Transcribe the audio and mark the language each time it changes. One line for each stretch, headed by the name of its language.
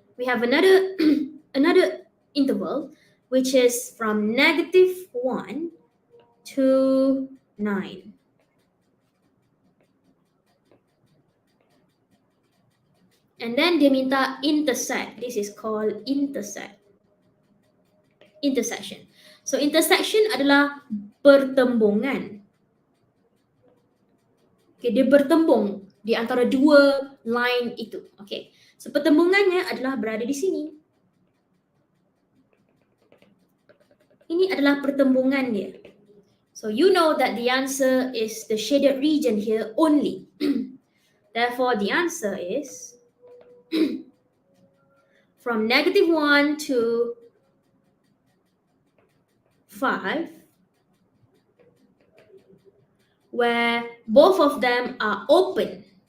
English: We have another another interval which is from -1 to 9. And then
Malay: dia minta
English: intersect. This is called intersection.
Malay: So intersection adalah pertembungan. Okay, dia bertembung di antara dua line itu. Okay, so pertembungannya adalah berada di sini. Ini adalah pertembungan dia.
English: So you know that the answer is the shaded region here only. Therefore the answer is from -1 to 5, where both of them are open.